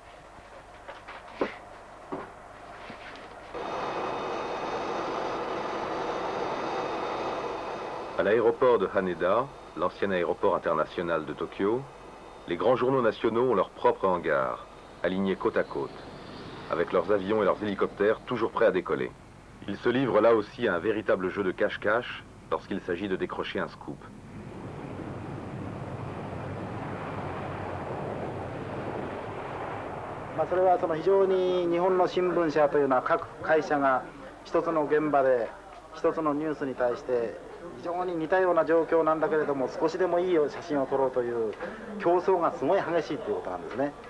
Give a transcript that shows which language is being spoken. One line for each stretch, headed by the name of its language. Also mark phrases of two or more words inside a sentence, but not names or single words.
French: À l'aéroport de Haneda, l'ancien aéroport international de Tokyo, les grands journaux nationaux ont leur propre hangar, alignés côte à côte, avec leurs avions et leurs hélicoptères toujours prêts à décoller. Ils se livrent là aussi à un véritable jeu de cache-cache lorsqu'il s'agit de décrocher un scoop.
Japanese: それは非常に日本の新聞社というのは各会社が一つの現場で一つのニュースに対して非常に似たような状況なんだけれども少しでもいい写真を撮ろうという競争がすごい激しいということなんですね。